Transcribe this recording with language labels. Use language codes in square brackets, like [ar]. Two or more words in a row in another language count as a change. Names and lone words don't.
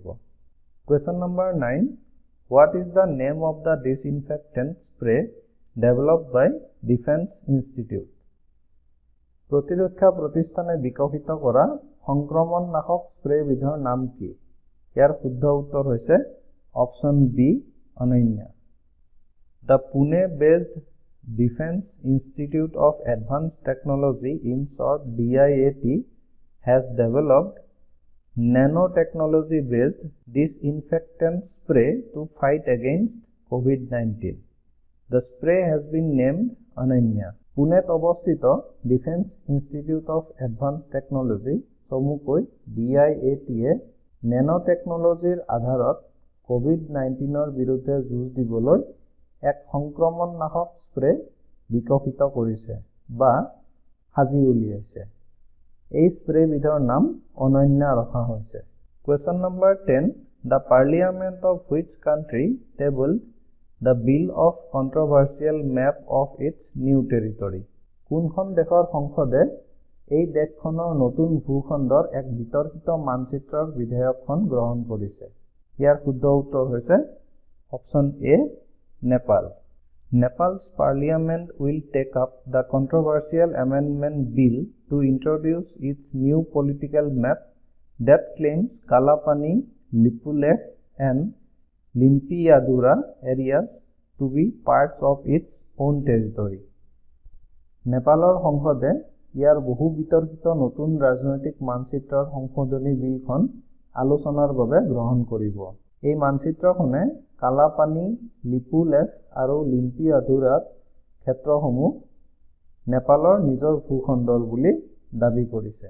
[en] Question number 9. What is the name of the disinfectant spray developed by Defense Institute? [as] প্ৰতিৰক্ষা প্ৰতিষ্ঠানে বিকশিত কৰা সংক্ৰমণনাশক স্প্ৰে বিধৰ নাম কি? ইয়াৰ শুদ্ধ উত্তৰ হৈছে [en] option B [as] অনন্য। [en] The Pune-based Defense Institute of Advanced Technology, in short DIAT, has developed nanotechnology-based disinfectant spray to fight against COVID-19. The spray has been named Ananya. [as] পুনেত অৱস্থিত ডিফেন্স ইনষ্টিটিউট অফ এডভান্স টেকনলজি চমুকৈ DIAT-এ [en] nano technology [as] আধাৰত COVID-19ৰ বিৰুদ্ধে যুঁজ দিবলৈ এক সংক্ৰমণনাশক স্প্ৰে বিকশিত কৰিছে বা সাজি উলিয়াইছে। এই স্প্ৰে বিধৰ নাম অনন্য ৰখা হৈছে। [en] Question number 10. The Parliament of which country tabled the bill of controversial map of its new territory? [as] কোনখন দেশৰ সংসদে এই দেশখনৰ নতুন ভূখণ্ডৰ এক বিতৰ্কিত মানচিত্ৰৰ বিধেয়কখন গ্ৰহণ কৰিছে? ইয়াৰ শুদ্ধ উত্তৰ হৈছে [en] option A [as] নেপাল। [en] Nepal's parliament will take up the controversial amendment bill to introduce its new political map that claims Kalapani, Lipulekh and Limpiyadura areas to be parts of its own territory. [as] নেপালৰ সংসদে ইয়াৰ বহু বিতৰ্কিত নতুন ৰাজনৈতিক মানচিত্ৰৰ সংশোধনী বিলখন আলোচনাৰ বাবে গ্ৰহণ কৰিব। এই মানচিত্ৰখনে কালাপানী, লিপুলেখ আৰু লিম্পিয়াধুৰাৰ ক্ষেত্ৰসমূহ নেপালৰ নিজৰ ভূখণ্ডৰ বুলি দাবী কৰিছে।